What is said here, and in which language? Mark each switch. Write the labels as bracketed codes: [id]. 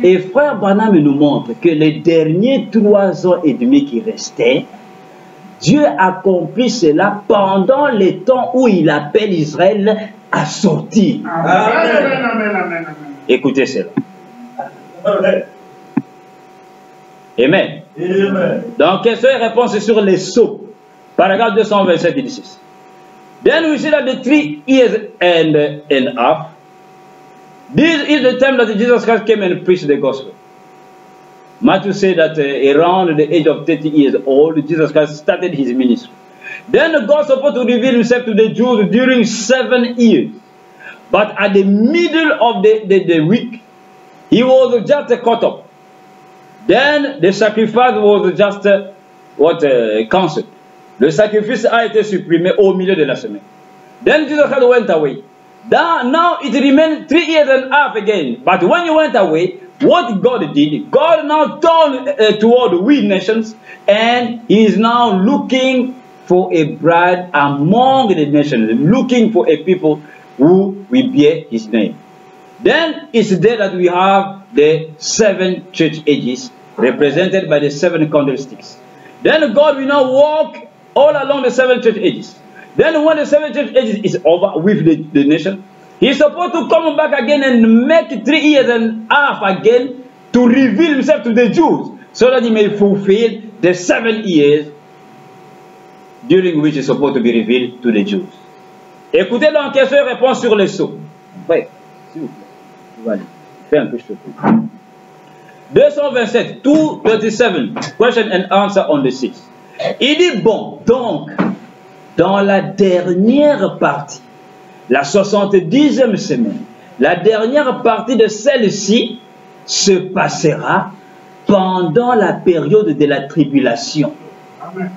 [fr] Et frère Branham nous montre que les derniers 3 ans et demi qui restaient, Dieu accomplit cela pendant les temps où il appelle Israël à sortir. Amen. Écoutez cela. Amen. Amen. Amen. Donc, question et réponse sur les sceaux. Paragraphe 227, 16. [en] Then we see that the 3 years and a half, this is the time that Jesus Christ came and preached the gospel. Matthew said that around the age of 30 years old, Jesus Christ started his ministry. Then God supposed to reveal himself to the Jews during 7 years. But at the middle of the week, he was just caught up. Then the sacrifice was just cancelled. [fr] Le sacrifice a été supprimé au milieu de la semaine. [en] Then Jesus Christ went away. Now it remained 3 years and a half again. But when he went away, what God did, God now turned toward we nations, and he is now looking for a bride among the nations, looking for a people who will bear his name. Then it's there that we have the 7 church ages, represented by the 7 candlesticks. Then God will now walk all along the 7 church ages. Then when the 7 church ages is over with the nation, he's supposed to come back again and make 3 years and a half again to reveal himself to the Jews, so that he may fulfill the 7 years during which he's supposed to be revealed to the Jews. [fr] Écoutez donc question et réponse sur les sceaux. Oui, s'il vous plaît. Voilà. Fais un peu chaud. [en] 227, 227, question and answer on the 6. [fr] Il dit, bon, donc, dans la dernière partie, la 70e semaine, la dernière partie de celle-ci se passera pendant la période de la tribulation. Amen.